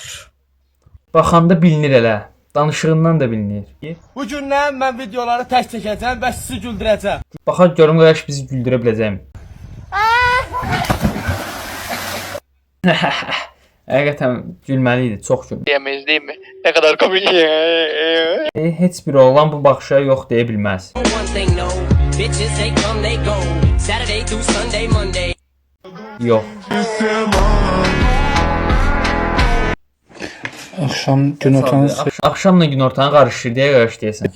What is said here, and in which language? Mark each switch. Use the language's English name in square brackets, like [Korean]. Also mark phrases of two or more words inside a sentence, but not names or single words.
[Azerbaijani] Baxanda bilinir elə. Danışığından da bilinir. Bu gündən mən videoları tək çəkəcəm və sizi güldürəcəm. Baxaq görüm qardaş bizi güldürə biləcəkmi? Həqiqətən gülməli idi, çox gülməli. [Turkish] Yemeyiz değil mi? Ne kadar komik. [Azerbaijani] Heç bir oğlan bu baxışa yox deyə bilməz. Yox. Axşam günortanı Axşamla günortanı qarışır deyə qarış deyəsən.